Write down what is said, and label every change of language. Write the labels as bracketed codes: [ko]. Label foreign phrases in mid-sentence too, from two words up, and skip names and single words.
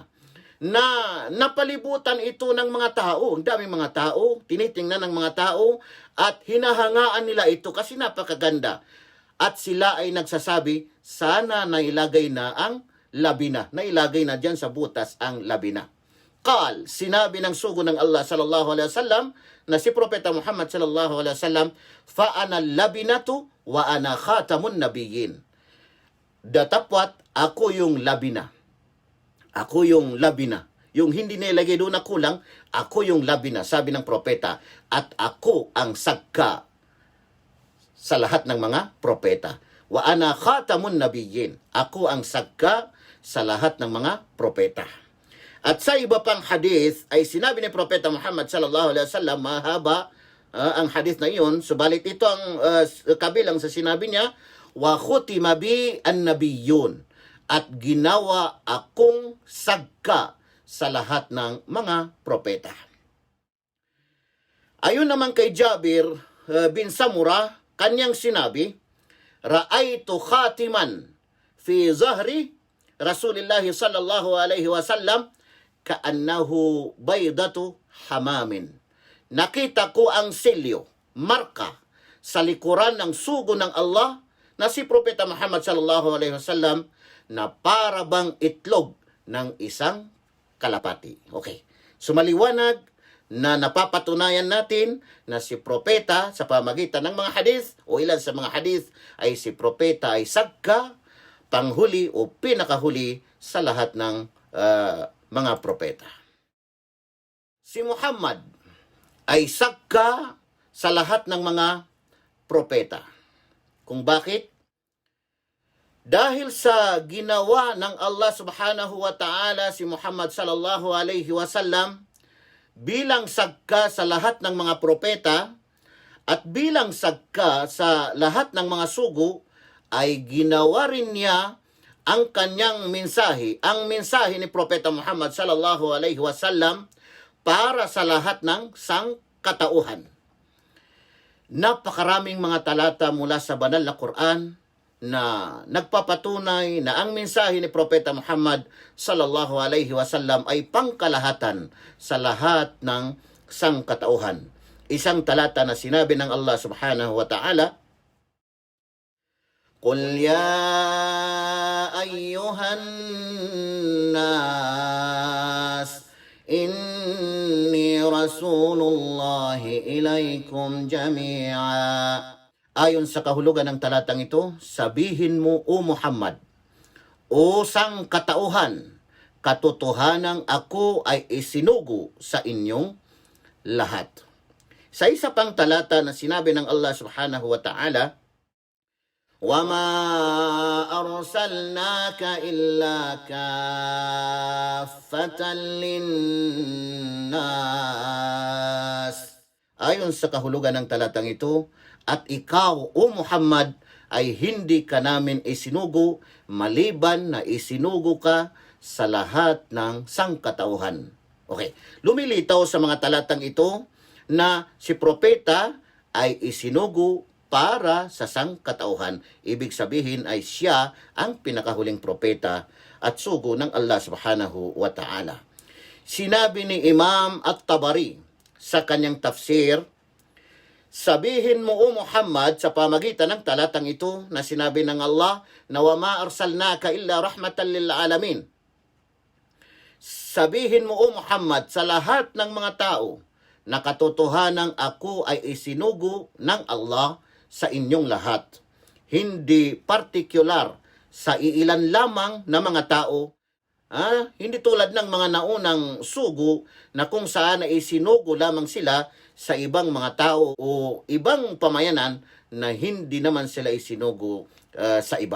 [tl] Na napalibutan ito ng mga tao, ang daming mga tao, tinitingnan ng mga tao at hinahangaan nila ito kasi napakaganda. At sila ay nagsasabi, sana nailagay na ang labina, nailagay na dyan sa butas ang labina. Qal, sinabi ng sugo ng Allah [ar] صلى الله عليه وسلم [tl] na si Propeta Muhammad [ar] صلى الله عليه وسلم, فأنا اللبنة وأنا خاتم النبيين. [tl] Datapwat ako yung labina. Ako yung labina. Yung hindi nilagay doon na kulang, ako yung labina, sabi ng propeta. At ako ang sagka sa lahat ng mga propeta. [ar] وأنا خاتم النبيين. [tl] Ako ang sagka sa lahat ng mga propeta. At sa iba pang hadith ay sinabi ni Propeta Muhammad [ar] صلى الله عليه وسلم, [tl] mahaba ang hadith na iyon, subalit ito ang kabilang sa sinabi niya, [ar] وختم بي النبيون, [tl] at ginawa akong sagka sa lahat ng mga propeta. Ayon naman kay Jabir bin Samura, kanyang sinabi, [ar] رأيت خاتما في ظهر رسول الله صلى الله عليه وسلم كأنه بيضة حمام. [tl] Nakita ko ang selyo, marka, sa likuran ng sugo ng Allah na si Propeta Muhammad [ar] صلى الله عليه وسلم [tl] na para bang itlog ng isang kalapati. Okay. Sumaliwanag na napapatunayan natin na si Propeta sa pamagitan ng mga hadith o ilan sa mga hadith ay si Propeta ay sagka, panghuli o pinakahuli sa lahat ng mga propeta. Si Muhammad ay sagka sa lahat ng mga propeta. Kung bakit? Dahil sa ginawa ng Allah [ar] سبحانه وتعالى [tl] si Muhammad [ar] صلى الله عليه وسلم [tl] bilang sagka sa lahat ng mga propeta at bilang sagka sa lahat ng mga sugo, ay ginawa rin niya ang kanyang mensahe, ang mensahe ni Propeta Muhammad [ar] صلى الله عليه وسلم [tl] para sa lahat ng sangkatauhan. Napakaraming mga talata mula sa banal na Quran na nagpapatunay na ang mensahe ni Propeta Muhammad [ar] صلى الله عليه وسلم [tl] ay pangkalahatan sa lahat ng sangkatauhan. Isang talata na sinabi ng Allah [ar] سبحانه وتعالى, قل يا أيها الناس إني رسول الله إليكم جميعا. [tl] Ayon sa kahulugan ng talatang ito, sabihin mo, O Muhammad, o sangkatauhan, katotohanang ako ay isinugo sa inyong lahat. Sa isa pang talata na sinabi ng Allah [ar] سبحانه وتعالى, وَمَا أَرْسَلْنَاكَ إِلَّا كَافَّةً لِلنَّاسِ. [tl] Ayon sa kahulugan ng talatang ito, at ikaw, O Muhammad, ay hindi ka namin isinugo maliban na isinugo ka sa lahat ng sangkatauhan. Okay, lumilitaw sa mga talatang ito na si propeta ay isinugo para sa sangkatauhan. Ibig sabihin ay siya ang pinakahuling propeta at sugo ng Allah [ar] سبحانه وتعالى. [tl] Sinabi ni Imam At-Tabari sa kanyang tafsir, sabihin mo, O Muhammad, sa pamagitan ng talatang ito na sinabi ng Allah na [ar] وَمَا أَرْسَلْنَاكَ إِلَّا رَحْمَةً لِلْعَالَمِينَ. [tl] Sabihin mo, O Muhammad, sa lahat ng mga tao na katotohanang ako ay isinugo ng Allah sa inyong lahat. Hindi partikular sa iilan lamang na mga tao. Hindi tulad ng mga naunang sugo na kung saan ay isinugo lamang sila sa ibang mga tao o ibang pamayanan na hindi naman sila isinugo sa iba.